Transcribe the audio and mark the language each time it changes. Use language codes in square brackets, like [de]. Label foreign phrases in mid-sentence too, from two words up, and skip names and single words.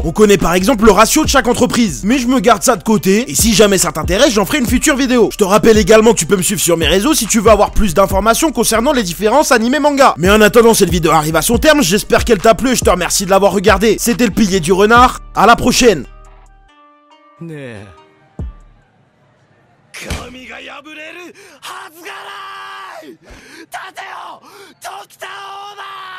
[fr] On connaît par exemple le ratio de chaque entreprise. Mais je me garde ça de côté, et si jamais ça t'intéresse, j'en ferai une future vidéo. Je te rappelle également que tu peux me suivre sur mes réseaux si tu veux avoir plus d'informations concernant les différences animés manga. Mais en attendant, cette vidéo arrive à son terme, j'espère qu'elle t'a plu et je te remercie de l'avoir regardé. C'était le pilier du renard, à la prochaine. [ja] 神が破れるはずがない。立てよ、時田オーナー。